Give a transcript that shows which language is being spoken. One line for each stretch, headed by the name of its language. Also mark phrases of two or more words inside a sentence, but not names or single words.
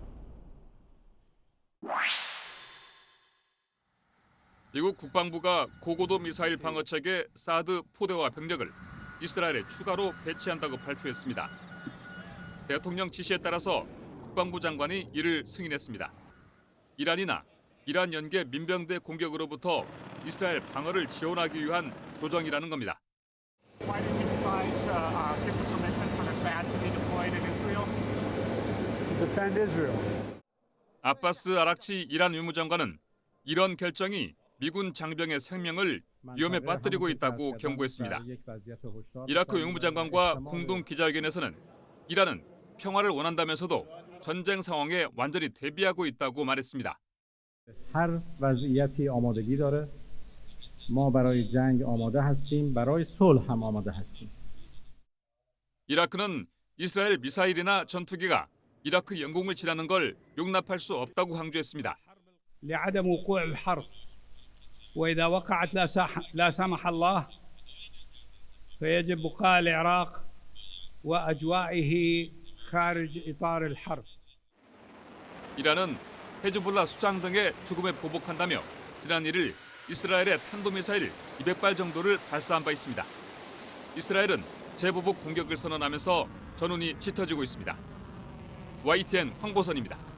Korean: 미국 국방부가 고고도 미사일 방어체계 사드 포대와 병력을 이스라엘에 추가로 배치한다고 발표했습니다. 대통령 지시에 따라서 국방부 장관이 이를 승인했습니다. 이란이나 이란 연계 민병대 공격으로부터 이스라엘 방어를 지원하기 위한 조정이라는 겁니다.
English: Why did you decide to give the permission for the THAAD to be deployed in Israel? To defend Israel.
Korean: 아바스 아락치 이란 외무장관은 이런 결정이 미군 장병의 생명을 위험에 빠뜨리고 있다고 경고했습니다. 이라크 외무장관과 공동 기자회견에서는 이란은 평화를 원한다면서도 전쟁 상황에 완전히 대비하고 있다고 말했습니다.
Persian: هر وضعیتی آمادگی داره. ما برای جنگ آماده هستیم. برای صلح هم آماده هستیم.
Korean: 이라크는 이스라엘 미사일이나 전투기가 이라크 영공을 지나는 걸 용납할 수 없다고 강조했습니다.
Arabic: لعدم وقوع الحرب وإذا وقعت لا سمح الله فيجب بقاء العراق وأجوائه خارج إطار الحرب.
Korean: 이란은 헤즈볼라 수장 등의 죽음에 보복한다며 지난 1일 이스라엘의 탄도미사일 200발 정도를 발사한 바 있습니다. 이스라엘은 재보복 공격을 선언하면서 전운이 짙어지고 있습니다. YTN 황보선입니다.